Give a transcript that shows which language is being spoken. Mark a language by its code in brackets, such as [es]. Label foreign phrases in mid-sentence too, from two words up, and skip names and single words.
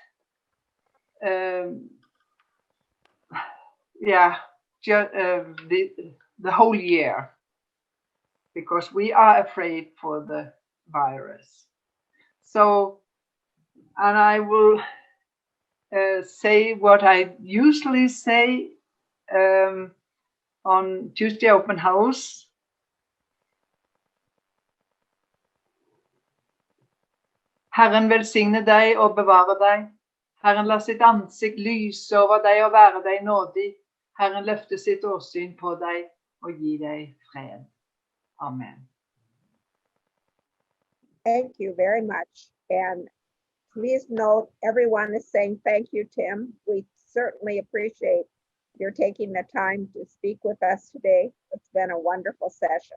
[en] The whole year, because we are afraid for the virus. So, and I will say what I usually say on Tuesday Open House. [no] Herren velsigne deg og bevare deg. Herren la sitt ansikt lyse over deg og være deg nådig. Herren løfte sitt åsyn på deg og gi deg fred. Amen. [en] Thank you very much. And please note, everyone is saying thank you, Tim. We certainly appreciate your taking the time to speak with us today. It's been a wonderful session.